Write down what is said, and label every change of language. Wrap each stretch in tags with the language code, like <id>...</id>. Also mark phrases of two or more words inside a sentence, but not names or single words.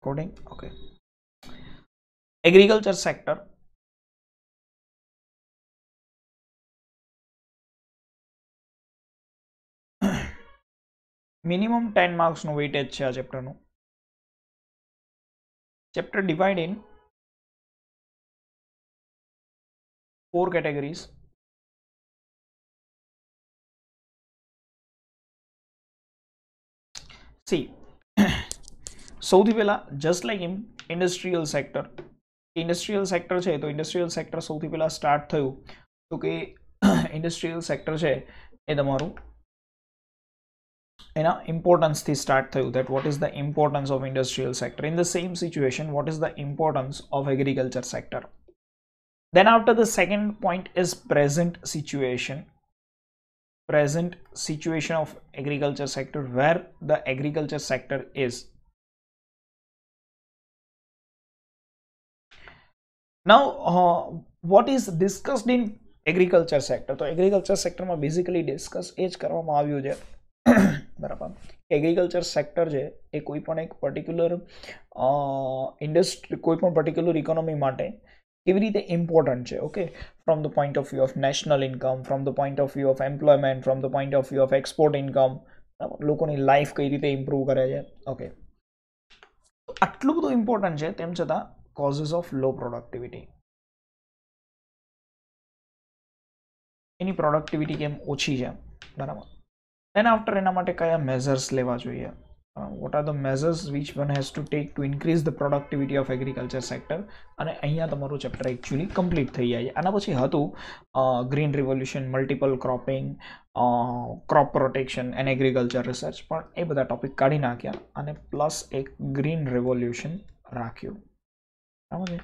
<en>Coding, okay. Agriculture sector. Minimum 10 marks</en> <gu>no weightage છે આ ચેપ્ટર નું.</gu> <en>Chapter divide in 4 categories. See,</en> <gu>સૌથી પહેલા</gu> <en>just like in industrial sector,</en> <gu>છે તો</gu> <en>industrial sector</en> <gu>સૌથી પહેલા સ્ટાર્ટ થયું તો કે</gu> <en>industrial sector</en> <gu>છે એ તમારું એના ઇમ્પોર્ટન્સ થી સ્ટાર્ટ થયું.</gu> <en>that what is the importance of industrial sector. In the same situation, what is the importance of agriculture sector. Then after the second point is present situation of agriculture sector, where the agriculture sector is. Now what is discussed in agriculture sector.</en> <gu>તો</gu> <en>agriculture sector</en> <gu>માં</gu> <en>basically discuss</en> <gu>એ જ કરવામાં આવ્યું છે બરાબર.</gu> <en>agriculture sector</en> <gu>છે એ કોઈ પણ એક</gu> <en>particular industry,</en> <gu>કોઈ પણ</gu> <en>particular economy</en> <gu>માટે કેવી રીતે ઇમ્પોર્ટન્ટ છે.</gu> <en>okay, from the point of view of national income, from the point of view of employment, from the point of view of export income,</en> <gu>લોકોની લાઈફ કઈ રીતે ઇમ્પ્રૂવ કરે છે. ઓકે, આટલું બધું ઇમ્પોર્ટન્ટ છે તેમ છતાં</gu> <en>causes of low productivity,</en> <gu>એની પ્રોડક્ટિવિટી કેમ ઓછી છે બરાબર.</gu> <en>Then after</en> <gu>એના માટે કયા મેઝર્સ લેવા જોઈએ.</gu> <en>what are the measures which one has to take to increase the productivity of agriculture sector.</en> <gu>અને અહીંયા તમારું ચેપ્ટર</gu> <en>actually complete</en> <gu>થઈ જાય. આના પછી હતું</gu> <en>green revolution, multiple cropping, crop protection and agriculture research,</en> <gu>પણ એ બધા ટોપિક કાઢી નાખ્યા અને પ્લસ એક</gu> <en>green revolution</en> <gu>રાખ્યું. બરાબર છે.</gu>